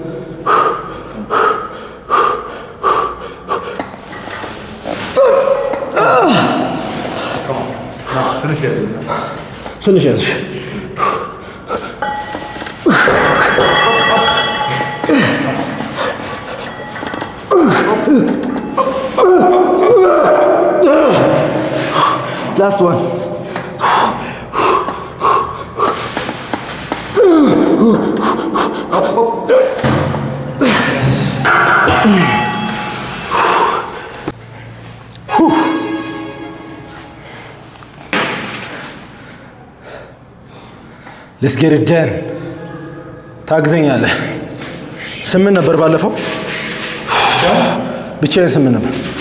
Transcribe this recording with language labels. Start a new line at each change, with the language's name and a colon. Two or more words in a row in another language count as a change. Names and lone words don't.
Amharic: ትንሽ ያዝ
English: last one. Yes. Let's get it done.
Amharic: ታግዘኛለህ። 8 ነበር ባለፈው ብቻዬን 8 ነበር።